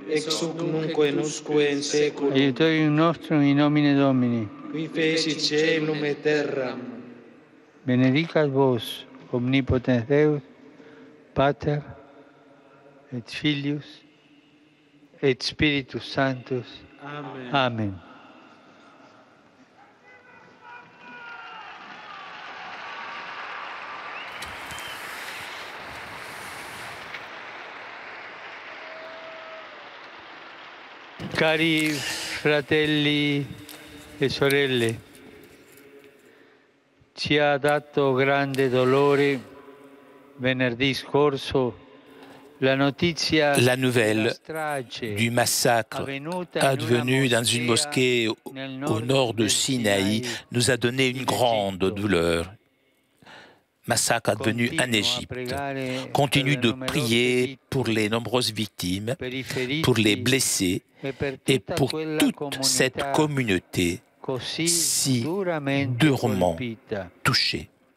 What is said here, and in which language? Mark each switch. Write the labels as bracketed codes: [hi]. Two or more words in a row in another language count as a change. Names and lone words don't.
[la] Ex hoc nunc et usque in saeculum. Aiutorium nostrum in nomine Domini. Qui feci caelum et terram. Benedicat vos, omnipotens Deus, Pater, et Filius, et Spiritus Sanctus. Amen. Amen. [it] Cari fratelli e sorelle, ci ha dato grande dolore venerdì scorso la [fr] nouvelle du massacre advenu dans une mosquée au nord de Sinaï nous a donné une grande douleur. Massacre advenu en Égypte. Continue de prier pour les nombreuses victimes, pour les blessés et pour toute cette communauté si durement touchée.